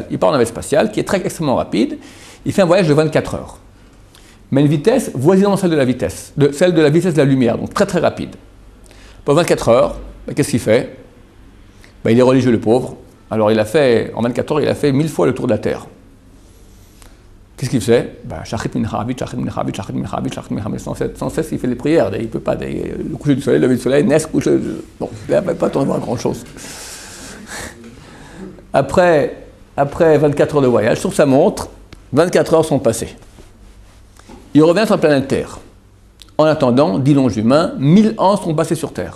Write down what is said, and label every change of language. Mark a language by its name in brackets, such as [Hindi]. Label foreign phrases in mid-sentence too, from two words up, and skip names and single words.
[French] Il part en navette spatiale, qui est extrêmement rapide. Il fait un voyage de 24 heures. Mais une vitesse voisinant celle de la vitesse de la lumière, donc très très rapide. Pour 24 heures, bah, qu'est-ce qu'il fait? Bah, il est religieux, le pauvre. Alors, en 24 heures, il a fait 1000 fois le tour de la Terre. Qu'est-ce qu'il fait? Shachrit min harabit, shachrit min harabit, shachrit min harabit, shachrit min harabit. Sans cesse, il fait des prières. Il ne peut pas. Le coucher du soleil, le lever du soleil, naissent, coucher. Bon, il n'a pas tant voir grand-chose. Après 24 heures de voyage, sur sa montre, 24 heures sont passées. Il revient sur la planète Terre. En attendant, dit Longuejumin, 1000 ans sont passés sur Terre.